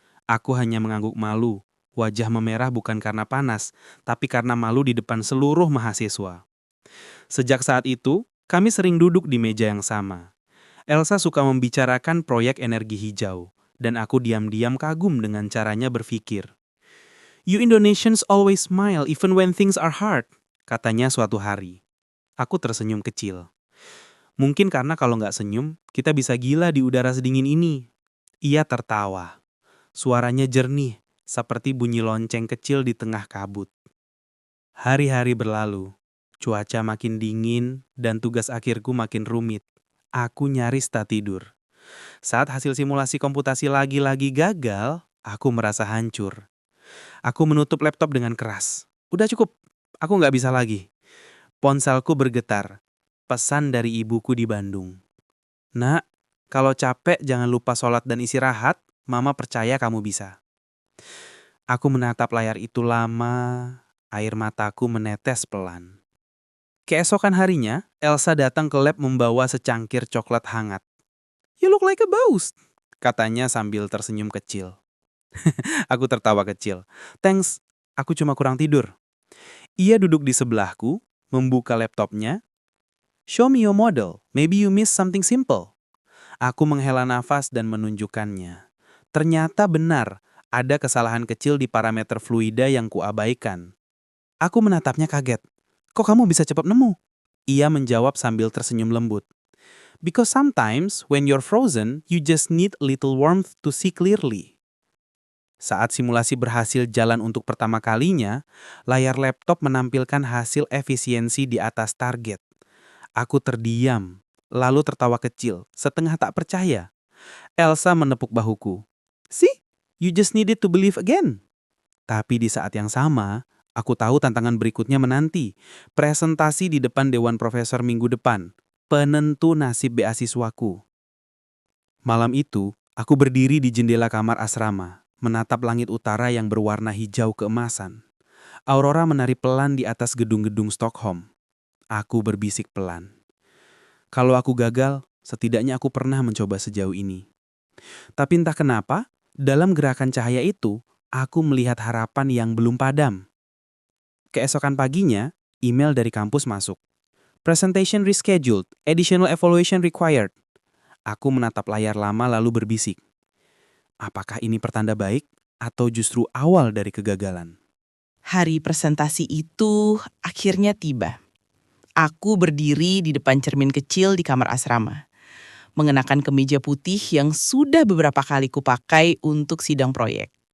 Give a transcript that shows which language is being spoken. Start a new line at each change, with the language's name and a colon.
Indonesian: Aku hanya mengangguk malu, wajah memerah bukan karena panas, tapi karena malu di depan seluruh mahasiswa. Sejak saat itu, kami sering duduk di meja yang sama. Elsa suka membicarakan proyek energi hijau, dan aku diam-diam kagum dengan caranya berpikir.
English: "You Indonesians always smile even when things are hard,"
Indonesian: katanya suatu hari. Aku tersenyum kecil. Mungkin karena kalau nggak senyum, kita bisa gila di udara sedingin ini. Ia tertawa. Suaranya jernih, seperti bunyi lonceng kecil di tengah kabut. Hari-hari berlalu. Cuaca makin dingin dan tugas akhirku makin rumit. Aku nyaris tak tidur. Saat hasil simulasi komputasi lagi-lagi gagal, aku merasa hancur. Aku menutup laptop dengan keras. "Udah cukup, aku nggak bisa lagi." Ponselku bergetar. Pesan dari ibuku di Bandung. "Nak, kalau capek jangan lupa sholat dan istirahat, Mama percaya kamu bisa." Aku menatap layar itu lama, air mataku menetes pelan. Keesokan harinya, Elsa datang ke lab membawa secangkir coklat hangat.
English: "You look like a boss,"
Indonesian: katanya sambil tersenyum kecil. Aku tertawa kecil.
English: "Thanks,
Indonesian: aku cuma kurang tidur." Ia duduk di sebelahku, membuka laptopnya.
English: "Show me your model, maybe you miss something simple."
Indonesian: Aku menghela nafas dan menunjukkannya. Ternyata benar, ada kesalahan kecil di parameter fluida yang kuabaikan. Aku menatapnya kaget. "Kok kamu bisa cepat nemu?" Ia menjawab sambil tersenyum lembut.
English: "Because sometimes when you're frozen, you just need a little warmth to see clearly."
Indonesian: Saat simulasi berhasil jalan untuk pertama kalinya, layar laptop menampilkan hasil efisiensi di atas target. Aku terdiam, lalu tertawa kecil, setengah tak percaya. Elsa menepuk bahuku.
English: "See, you just needed to believe again."
Indonesian: Tapi di saat yang sama, aku tahu tantangan berikutnya menanti. Presentasi di depan Dewan Profesor minggu depan. Penentu nasib beasiswaku. Malam itu, aku berdiri di jendela kamar asrama, menatap langit utara yang berwarna hijau keemasan. Aurora menari pelan di atas gedung-gedung Stockholm. Aku berbisik pelan. Kalau aku gagal, setidaknya aku pernah mencoba sejauh ini. Tapi entah kenapa, dalam gerakan cahaya itu, aku melihat harapan yang belum padam. Keesokan paginya, email dari kampus masuk.
English: "Presentation rescheduled, additional evaluation required."
Indonesian: Aku menatap layar lama lalu berbisik. Apakah ini pertanda baik atau justru awal dari kegagalan? Hari presentasi itu akhirnya tiba. Aku berdiri di depan cermin kecil di kamar asrama, mengenakan kemeja putih yang sudah beberapa kali kupakai untuk sidang proyek.